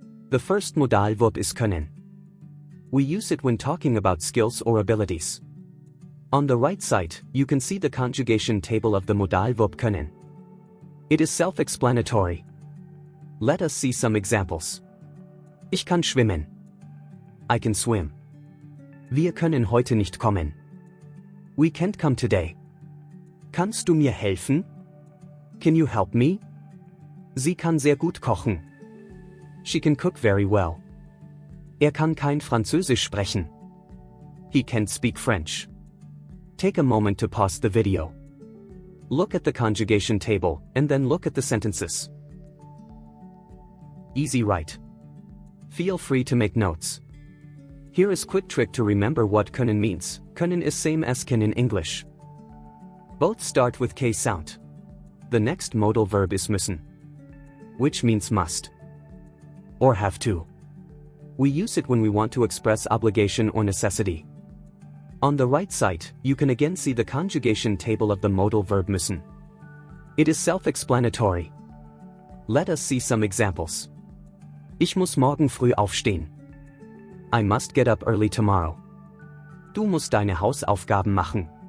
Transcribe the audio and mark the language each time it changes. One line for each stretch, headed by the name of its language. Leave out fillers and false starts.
English: The first modal verb is können. We use it when talking about skills or abilities. On the right side, you can see the conjugation table of the modal verb können. It is self-explanatory. Let us see some examples.
German: Ich kann schwimmen.
English: I can swim.
German: Wir können heute nicht kommen.
English: We can't come today.
German: Kannst du mir helfen?
English: Can you help me?
German: Sie kann sehr gut kochen.
English: She can cook very well.
German: Er kann kein Französisch sprechen.
English: He can't speak French. Take a moment to pause the video. Look at the conjugation table, and then look at the sentences. Easy, right? Feel free to make notes. Here is quick trick to remember what können means. Können is same as can in English. Both start with K sound. The next modal verb is müssen, which means must or have to. We use it when we want to express obligation or necessity. On the right side, you can again see the conjugation table of the modal verb müssen. It is self-explanatory. Let us see some examples.
German: Ich muss morgen früh aufstehen.
English: I must get up early tomorrow.
German: Du musst deine Hausaufgaben machen.